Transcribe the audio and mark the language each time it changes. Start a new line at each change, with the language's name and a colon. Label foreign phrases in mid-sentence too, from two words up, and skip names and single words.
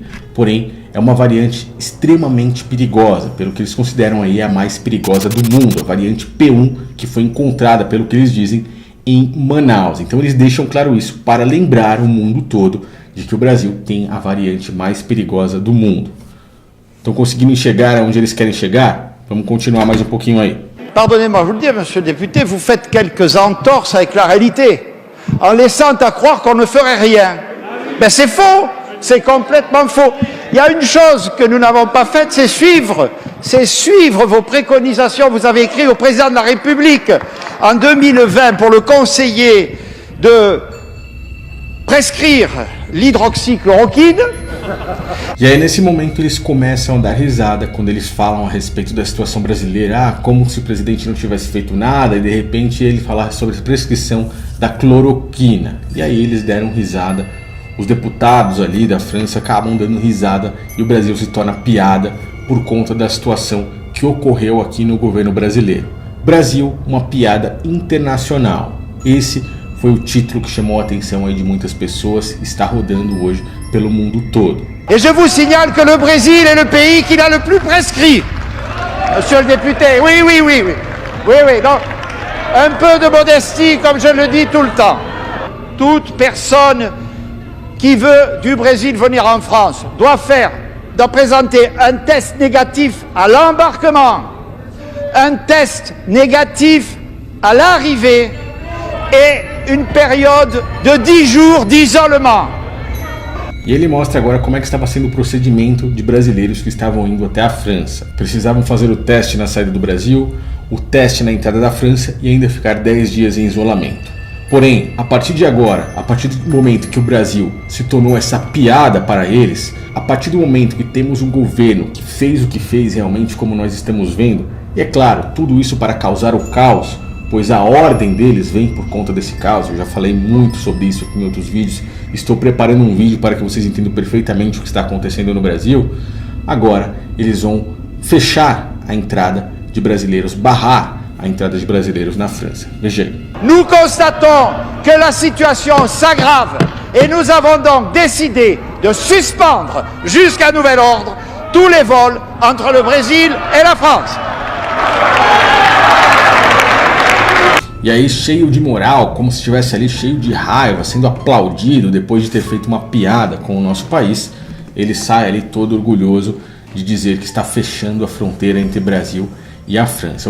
Portuguese: Porém, é uma variante extremamente perigosa, pelo que eles consideram aí a mais perigosa do mundo, a variante P1, que foi encontrada, pelo que eles dizem, em Manaus. Então eles deixam claro isso para lembrar o mundo todo de que o Brasil tem a variante mais perigosa do mundo. Estão conseguindo enxergar onde eles querem chegar? Vamos continuar mais um pouquinho aí.
French: Pardonnez-moi, je vous le dis, monsieur le député, vous faites quelques entorses avec la réalité, en laissant à croire qu'on ne ferait rien. Ben c'est faux, c'est complètement faux. Il y a une chose que nous n'avons pas faite, c'est suivre vos préconisations. Vous avez écrit au président de la République en 2020 pour le conseiller de prescrire l'hydroxychloroquine.
Portuguese: E aí nesse momento eles começam a dar risada quando eles falam a respeito da situação brasileira, como se o presidente não tivesse feito nada e de repente ele falar sobre a prescrição da cloroquina. E aí eles deram risada, os deputados ali da França acabam dando risada e o Brasil se torna piada por conta da situação que ocorreu aqui no governo brasileiro. Brasil, uma piada internacional. Esse foi o título que chamou a atenção aí de muitas pessoas, está rodando hoje pelo mundo todo.
French: Et je vous signale que le Brésil est le pays qui l'a le plus prescrit. Monsieur le député, oui. Donc, un peu de modestie, comme je le dis tout le temps. Toute personne qui veut du Brésil venir en France doit présenter un test négatif à l'embarquement, un test négatif à l'arrivée et une période de 10 jours d'isolement.
Portuguese: E ele mostra agora como é que estava sendo o procedimento de brasileiros que estavam indo até a França. Precisavam fazer o teste na saída do Brasil, o teste na entrada da França e ainda ficar 10 dias em isolamento. Porém, a partir de agora, a partir do momento que o Brasil se tornou essa piada para eles, a partir do momento que temos um governo que fez o que fez realmente como nós estamos vendo, e é claro, tudo isso para causar o caos, pois a ordem deles vem por conta desse caos. Eu já falei muito sobre isso aqui em outros vídeos, estou preparando um vídeo para que vocês entendam perfeitamente o que está acontecendo no Brasil. Agora eles vão fechar a entrada de brasileiros, barrar a entrada de brasileiros na França. Veja aí.
French: Nous constatons que la situation s'aggrave et nous avons donc décidé de suspendre jusqu'à nouvel ordre tous les vols entre le Brésil et la France.
Portuguese: E aí, cheio de moral, como se estivesse ali cheio de raiva, sendo aplaudido depois de ter feito uma piada com o nosso país, ele sai ali todo orgulhoso de dizer que está fechando a fronteira entre Brasil e a França.